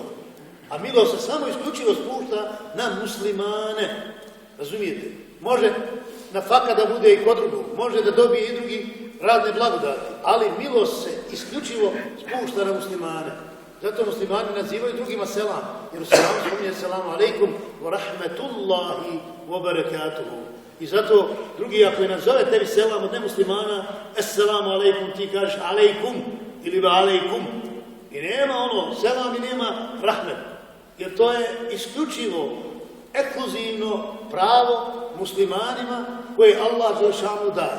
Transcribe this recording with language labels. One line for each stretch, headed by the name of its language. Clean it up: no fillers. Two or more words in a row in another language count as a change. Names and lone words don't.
Bosnian: A milost se samo isključivo spušta na muslimane. Razumijete? Može na faka da bude i kod drugog, može da dobije i drugi radne blagodati, ali milost se isključivo spušta na muslimane. Zato muslimani nazivaju drugima selam, jer u selamu spominje
Arabic: سلام عليكم ورحمة الله وبركاته.
Bosnian: I zato drugi ako je nazove tebi selam od nemuslimana,
Arabic: السلام عليكم,
Bosnian: ti kažeš alejkum ili ba alejkum. I nema ono selam i nema rahmet, jer to je isključivo ekskluzivno pravo muslimanima koje Allah Đelešanu daje.